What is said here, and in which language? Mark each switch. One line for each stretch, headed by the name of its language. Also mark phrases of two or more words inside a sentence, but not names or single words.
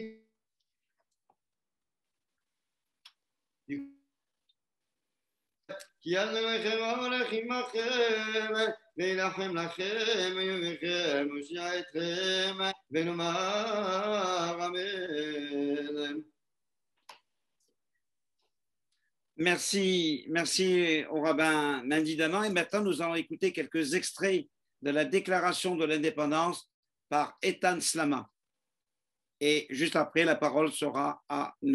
Hebrew: כי אנו לכם המלך עמכם וילחם לכם ויובכם מושיע אתכם ונאמר אמן.
French: Merci au rabbin Mendy Daman. Et maintenant, nous allons écouter quelques extraits de la déclaration de l'indépendance par Eitan Slama. Et juste après, la parole sera à M.